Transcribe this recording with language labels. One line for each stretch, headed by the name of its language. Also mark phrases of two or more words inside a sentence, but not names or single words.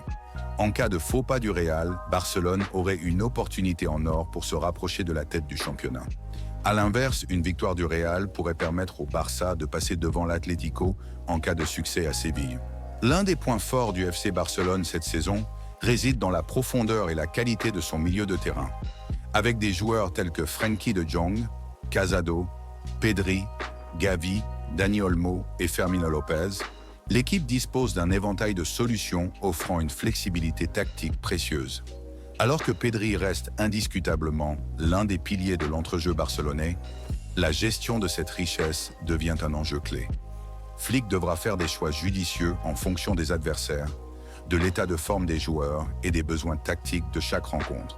French: En cas de faux pas du Real, Barcelone aurait une opportunité en or pour se rapprocher de la tête du championnat. À l'inverse, une victoire du Real pourrait permettre au Barça de passer devant l'Atlético en cas de succès à Séville. L'un des points forts du FC Barcelone cette saison réside dans la profondeur et la qualité de son milieu de terrain. Avec des joueurs tels que Frenkie de Jong, Casado, Pedri, Gavi, Dani Olmo et Fermín López, l'équipe dispose d'un éventail de solutions offrant une flexibilité tactique précieuse. Alors que Pedri reste indiscutablement l'un des piliers de l'entrejeu barcelonais, la gestion de cette richesse devient un enjeu clé. Flick devra faire des choix judicieux en fonction des adversaires, de l'état de forme des joueurs et des besoins tactiques de chaque rencontre.